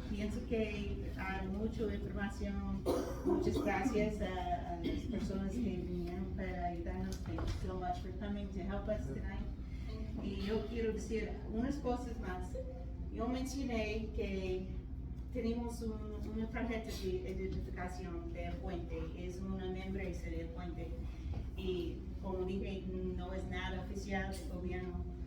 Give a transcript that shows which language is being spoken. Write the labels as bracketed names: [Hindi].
[Spanish] Pienso que hay mucha información. Muchas gracias a las personas que vinieron para ayudarnos. [English] Thank you so much for coming to help us tonight. [Spanish] Y yo quiero decir unas cosas más. Yo mencioné que tenemos una tarjeta de identificación del puente, es una membresía del puente. Y como dije, no es nada oficial del gobierno.